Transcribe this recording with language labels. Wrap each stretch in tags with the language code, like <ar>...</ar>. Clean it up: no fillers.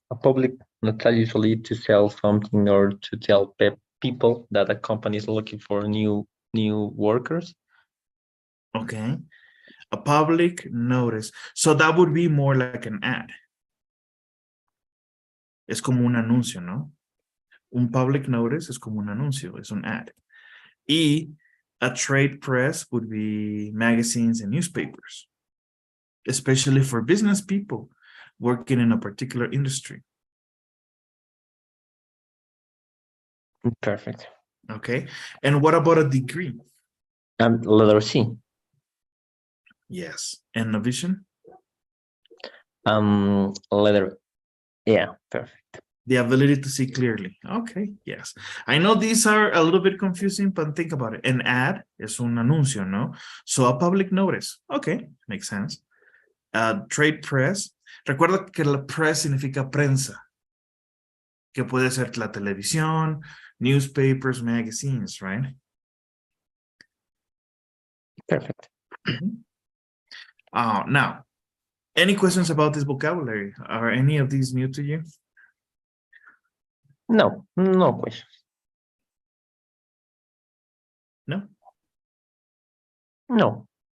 <en>A public notice usually to sell something or to tell people that a company is looking for new workers. Okay. A public notice. So that would be more like an ad.</en> <es>Es como un anuncio, ¿no? Un public notice es como un anuncio, es un ad.</es> <en>Y a trade press would be magazines and newspapers, especially for business people working in a particular industry. Perfect. Okay. And what about a degree? Letter C. Yes. And a vision? Letter. Yeah, perfect. The ability to see clearly. Okay, yes. I know these are a little bit confusing, but think about it. An ad</en> <es>es un anuncio, ¿no?</es> <en>So a public notice. Okay, makes sense. Trade press.</en> <es>Recuerda que la press significa prensa, que puede ser la televisión,</es> <en>newspapers, magazines, right? Perfect. Now, any questions about this vocabulary? Are any of these new to you? No, no questions. No? No.</en>